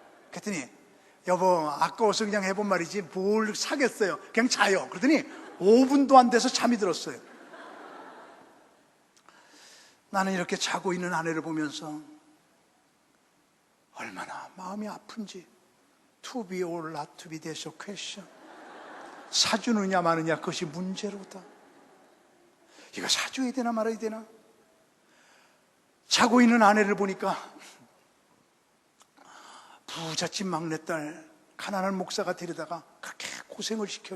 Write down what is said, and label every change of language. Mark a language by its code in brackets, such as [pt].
[ko] 그랬더니 여보 아까워서 그냥 해본 말이지 뭘 사겠어요. 그냥 자요. 그러더니 5분도 안 돼서 잠이 들었어요. 나는 이렇게 자고 있는 아내를 보면서 얼마나 마음이 아픈지. [en] To be or not to be, that's a question. [ko] 사주느냐 마느냐 그것이 문제로다. 이거 사줘야 되나 말아야 되나? 자고 있는 아내를 보니까 부잣집 막내딸 가난한 목사가 데려다가 그렇게 고생을 시켜.